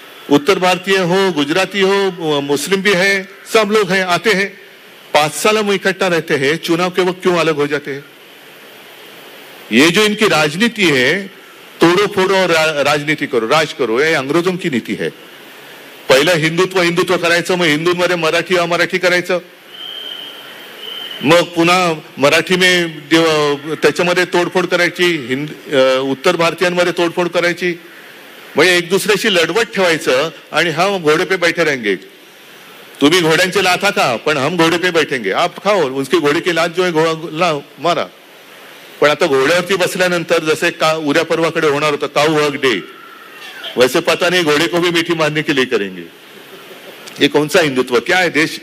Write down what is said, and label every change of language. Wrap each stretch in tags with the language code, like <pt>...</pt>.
<hi>उत्तर भारतीय हो, गुजराती हो, मुस्लिम भी है, सब लोग हैं, आते हैं। 5 साल हम इकट्ठा रहते हैं, चुनाव के वक्त क्यों अलग हो जाते हैं? ये जो इनकी राजनीति है, तोड़ो फोड़ो और राजनीति करो, राज करो, ये अंग्रेजों की नीति है।</hi> <mr>पहिलं हिंदुत्व करायचं, मग हिंदूंमध्ये मराठी अमराठी करायचं, मग पुन्हा मराठी में त्याच्यामध्ये तोडफोड करायची, उत्तर भारतीयांमध्ये तोडफोड करायची, म्हणजे एक दुसऱ्याशी लढवत ठेवायचं आणि</mr> <hi>हम घोड़े पे बैठे रहेंगे।</hi> <mr>तुम्ही घोड्यांचे लाथा खा, पण</mr> <hi>हम घोड़े पे बैठेंगे, आप खाओ, उसकी घोड़े की लात जो है मारा।</hi> <mr>पण आता घोड्यावरती बसल्यानंतर जसे उद्या परवाकडे होणार होता काऊ हक डे,</mr> <hi>वैसे पता नहीं घोड़े को भी मीठी मारने के लिए करेंगे। ये कौन सा हिंदुत्व? क्या है देश?</hi>